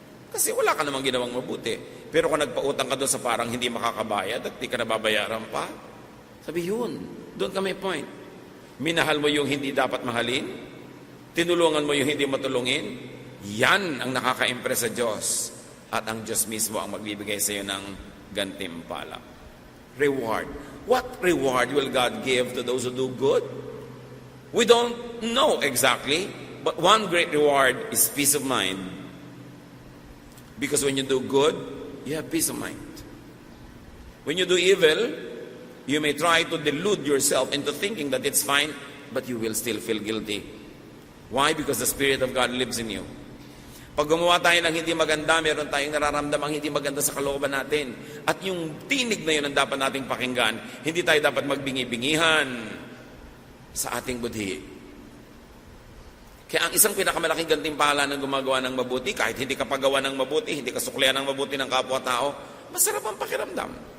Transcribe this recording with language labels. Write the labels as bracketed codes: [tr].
[tl] Kasi wala ka namang ginawang mabuti. Pero kung nagpautang ka doon sa parang hindi makakabayad at di ka nababayaran pa, sabi yun, doon ka may point. Minahal mo yung hindi dapat mahalin, tinulungan mo yung hindi matulungin, yan ang nakaka-impress sa Diyos. At ang Diyos mismo ang magbibigay sa iyo ng gantimpala. Reward. [en] What reward will God give to those who do good? We don't know exactly, but one great reward is peace of mind. Because when you do good, you have peace of mind. When you do evil, you may try to delude yourself into thinking that it's fine, but you will still feel guilty. Why? Because the Spirit of God lives in you. [tl] Pag gumawa tayo ng hindi maganda, meron tayong nararamdamang hindi maganda sa kalooban natin. At yung tinig na yun ang dapat nating pakinggan. Hindi tayo dapat magbingi-bingihan sa ating budhi. Kaya ang isang pinakamalaking gantimpala ng gumagawa ng mabuti, kahit hindi ka pagawa ng mabuti, hindi ka suklian ng mabuti ng kapwa-tao, masarap ang pakiramdam.